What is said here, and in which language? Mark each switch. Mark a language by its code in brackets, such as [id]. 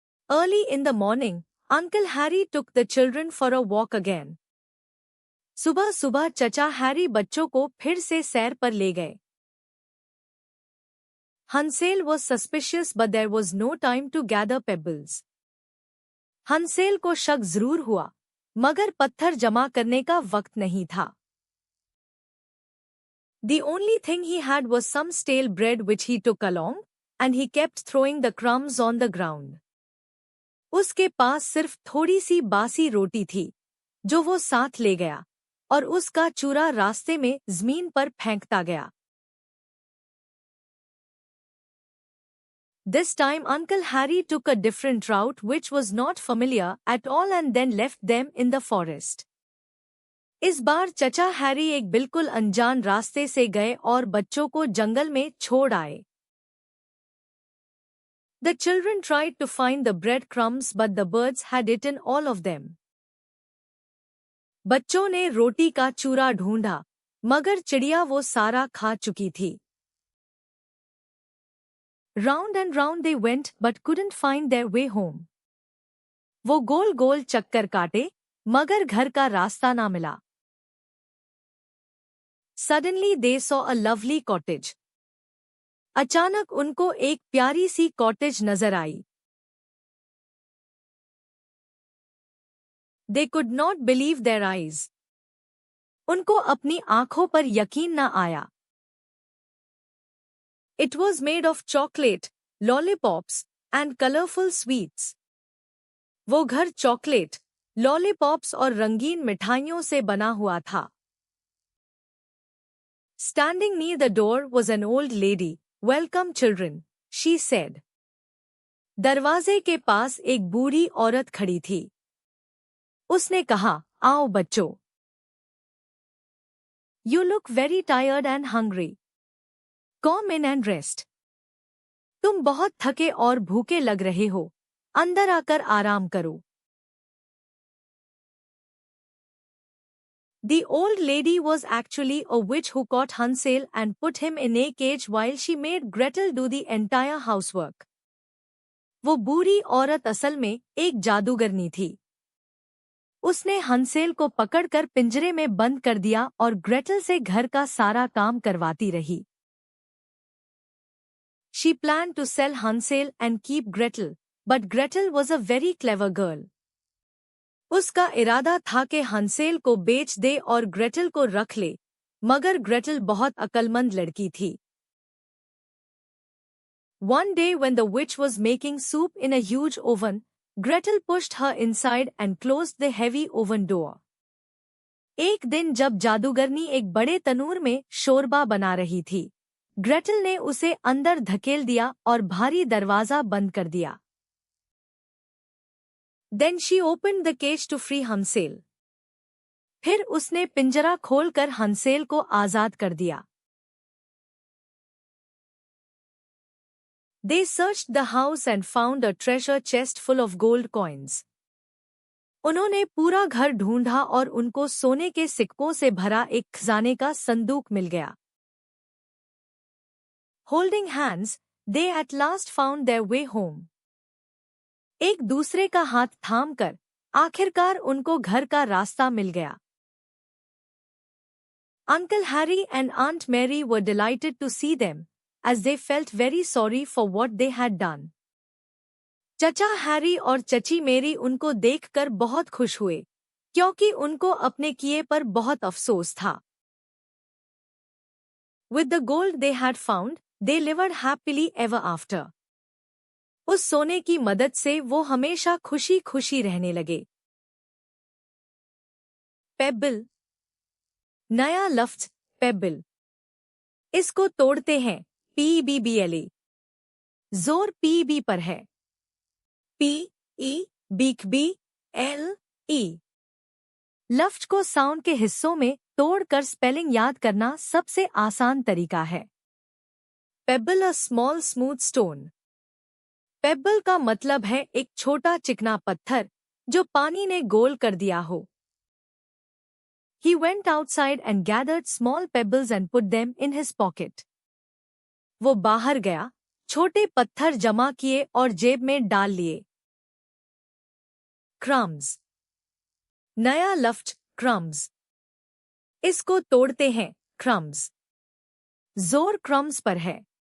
[en] Early in the morning, Uncle Harry took the children for a walk again. [hi] सुबह सुबह चचा Harry बच्चों को फिर से सैर पर ले गए। [en] Hansel was suspicious but there was no time to gather pebbles. [hi] हंसेल को शक जरूर हुआ, मगर पत्थर जमा करने का वक्त नहीं था। [en] The only thing he had was some stale bread which he took along, and he kept throwing the crumbs on the ground. [hi] उसके पास सिर्फ थोड़ी सी बासी रोटी थी, जो वो साथ ले गया, और उसका चूरा रास्ते में जमीन पर फेंकता गया। [en] This time Uncle Harry took a different route which was not familiar at all and then left them in the forest. [hi] इस बार चचा हैरी एक बिल्कुल अनजान रास्ते से गए और बच्चों को जंगल में छोड़ आए। [en] The children tried to find the breadcrumbs but the birds had eaten all of them. [hi] बच्चों ने रोटी का चूरा ढूंढा, मगर चिड़िया वो सारा खा चुकी थी। [en] Round and round they went but couldn't find their way home. [hi] वो गोल गोल चक्कर काटे, मगर घर का रास्ता ना मिला। [en] Suddenly they saw a lovely cottage. [hi] अचानक उनको एक प्यारी सी कॉटेज नजर आई। [en] They could not believe their eyes. [hi] उनको अपनी आंखों पर यकीन न आया। [en] It was made of chocolate, lollipops, and colorful sweets. [hi] वो घर चॉकलेट, लॉलीपॉप्स और रंगीन मिठाइयों से बना हुआ था। [en] Standing near the door was an old lady. Welcome children, she said. [hi] दरवाजे के पास एक बूढ़ी औरत खड़ी थी। उसने कहा, आओ बच्चों। [en] You look very tired and hungry. Come in and rest. [hi] तुम बहुत थके और भूखे लग रहे हो, अंदर आकर आराम करो। [en] The old lady was actually a witch who caught Hansel and put him in a cage while she made Gretel do the entire housework. [hi] वो बूढ़ी औरत असल में एक जादूगरनी थी। उसने हंसेल को पकड़कर पिंजरे में बंद कर दिया और ग्रेटल से घर का सारा काम करवाती रही। [en] She planned to sell Hansel and keep Gretel, but Gretel was a very clever girl. [hi] उसका इरादा था कि हंसेल को बेच दे और ग्रेटल को रख ले, मगर ग्रेटल बहुत अक्लमंद लड़की थी। [en] One day when the witch was making soup in a huge oven, Gretel pushed her inside and closed the heavy oven door. [hi] एक दिन जब जादूगरनी एक बड़े तनूर में शोरबा बना रही थी, ग्रेटल ने उसे अंदर धकेल दिया और भारी दरवाजा बंद कर दिया। [en] Then she opened the cage to free Hansel. [hi] फिर उसने पिंजरा खोलकर हंसेल को आजाद कर दिया। [en] They searched the house and found a treasure chest full of gold coins. [hi] उन्होंने पूरा घर ढूंढा और उनको सोने के सिक्कों से भरा एक खजाने का संदूक मिल गया। [en] Holding hands, they at last found their way home. [hi] एक दूसरे का हाथ थामकर आखिरकार उनको घर का रास्ता मिल गया। [en] Uncle Harry and Aunt Mary were delighted to see them, as they felt very sorry for what they had done. [hi] चचा हैरी और चची मेरी उनको देखकर बहुत खुश हुए, क्योंकि उनको अपने किए पर बहुत अफसोस था। [en] With the gold they had found, they lived happily ever after. [hi] उस सोने की मदद से वो हमेशा खुशी खुशी रहने लगे। पेबल। नया लफ्ज पेबल। इसको तोड़ते हैं PEBBLE। जोर PB पर है। PE beak BLE। लफ्ज को साउंड के हिस्सों में तोड़कर स्पेलिंग याद करना सबसे आसान तरीका है। Payable [en] A small smooth stone. [hi] Payable का मतलब है एक छोटा चिकना पत्थर जो पानी ने गोल कर दिया हो। [en] He went outside and gathered small pebbles and put them in his pocket. [hi] वो बाहर गया, छोटे पत्थर जमा किए और जेब में डाल लिए। [en] Crumbs। [hi] नया लफ्ज crumbs। इसको तोड़ते हैं crumbs। जोर crumbs पर है।